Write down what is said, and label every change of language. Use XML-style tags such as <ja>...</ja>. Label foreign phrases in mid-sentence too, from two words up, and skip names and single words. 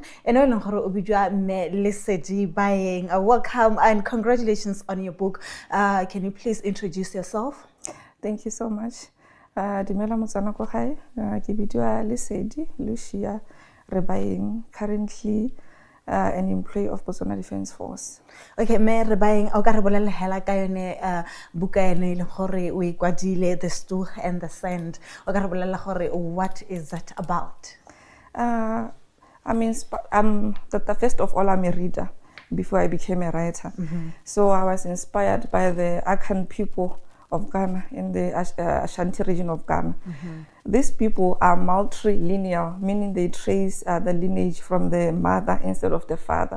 <tn>Eno leng gore o bidwa me Lesedi Baeng.</tn> <en>Welcome and congratulations on your book. Can you please introduce yourself? Thank you so much.</en> <tn>Dumela Motsana Kohai. Ke bidwa Lesedi Lucia Rebaeng.</tn> <en>Currently, an employee of Botswana Defence Force.</en> <tn>Okay, me re baeng o ka re bolela hela ka yone buka ene le gore o ikwadile The Stool and the Sand. O ka re bolela gore</tn> <en>what is that about? First of all, I'm a reader before I became a writer. So I was inspired by the Akan people of Ghana in the Ashanti region of Ghana. These people are matrilineal, meaning they trace the lineage from the mother instead of the father.</en>